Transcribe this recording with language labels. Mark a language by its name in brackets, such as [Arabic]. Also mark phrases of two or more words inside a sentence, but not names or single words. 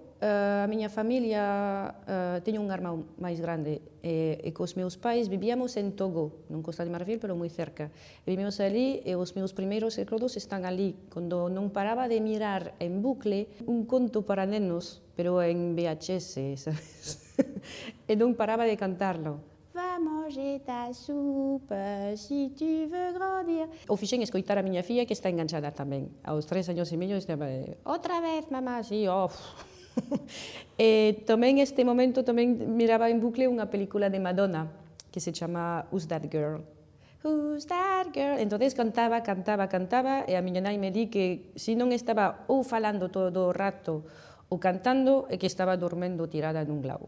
[Galician] A miña familia tiña un irmán máis grande e cos meus pais vivíamos en Togo, non Costa de Marfil, pero moi cerca. E vivíamos ali e os meus primeiros recordos están ali, cando non paraba de mirar en bucle un conto para nenos, pero en VHS, sabes? E non paraba de cantarlo. [French] Va manger ta soupe si tu veux grandir. [Galician] O fixen escoitar a miña filla que está enganchada tamén. Aos 3 años e medio estaba outra vez, mamá, sí, E tamén este momento tamén miraba en bucle unha película de Madonna que se chama Who's That Girl? Who's That Girl? Entonces cantaba e a miña nai me di que se non estaba ou falando todo o rato ou cantando é que estaba dormendo tirada nun lado.